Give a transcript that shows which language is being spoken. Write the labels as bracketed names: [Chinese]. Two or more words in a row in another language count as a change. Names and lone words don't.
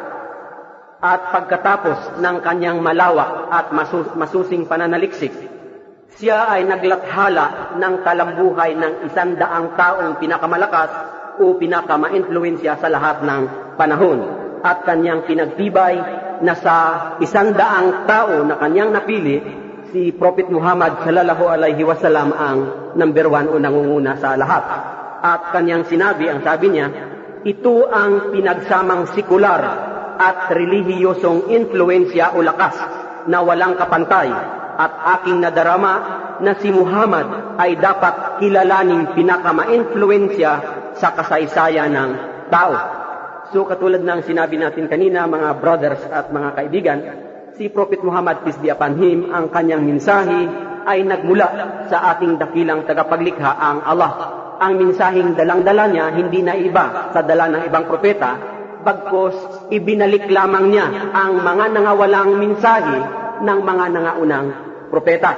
[Filipino] At pagkatapos ng kanyang malawak at masusing pananaliksik, siya ay naglathala ng talambuhay ng 100 taong pinakamalakas o pinakama-influensya sa lahat ng panahon. At kanyang pinagtibay na sa 100 tao na kanyang napili, si Prophet Muhammad [Arabic] صلى الله عليه وسلم [Filipino] ang number 1 o nangunguna sa lahat. At kanyang sinabi, ang sabi niya, ito ang pinagsamang sekular at relihiyosong influensya o lakas na walang kapantay at aking nadarama na si Muhammad ay dapat kilalaning pinakama-influensya sa kasaysayan ng tao. So katulad ng sinabi natin kanina, mga brothers at mga kaibigan, si Prophet Muhammad, [English] peace be upon him, [Filipino] ang kanyang mensahe ay nagmula sa ating dakilang tagapaglikha, ang Allah. Ang mensaheng dalang-dala niya hindi na iba sa dala ng ibang propeta, bagkos ibinalik lamang niya ang mga nangawalang mensahe ng mga nangaunang propeta.